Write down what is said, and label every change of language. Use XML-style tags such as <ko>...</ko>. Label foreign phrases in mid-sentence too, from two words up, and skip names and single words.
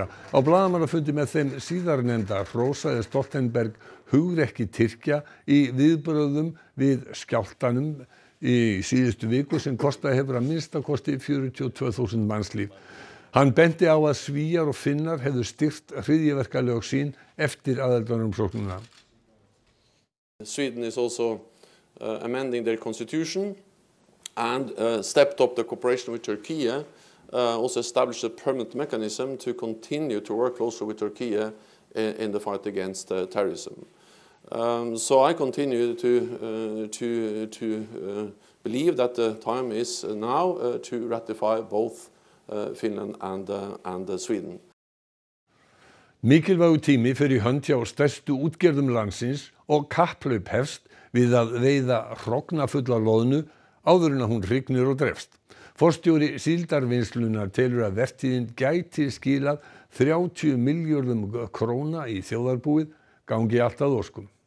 <is>Á blaðamannafundi með þeim síðarnefnda hrósaði Stoltenberg hugrekki Tyrkja í viðbrögðum við skjálftanum í síðustu viku sem kostaði hefur að minnsta kosti 42.000 mannslíf. Hann benti á að Svíar og Finnar hefðu styrkt hryðjuverkalög sín eftir aðildarumsóknina.</is> <en>Sweden is also amending their constitution and stepped up the cooperation with Turkey, also established a permanent mechanism to continue to work closely with Turkey in the fight against terrorism. So I continue to believe that the time is now to ratify both Finland and Sweden.</en> <is>Mikilvægur tími fer í hönd hjá stærstu útgerðum landsins og kapphlaup hefst við að veiða hrognafulla loðnu áður en að hún hrygnir og drepst. Forstjóri síldarvinnslunnar telur að vertíðin gæti skilað 30 milljörðum króna í þjóðarbúið gangi allt að óskum.</is>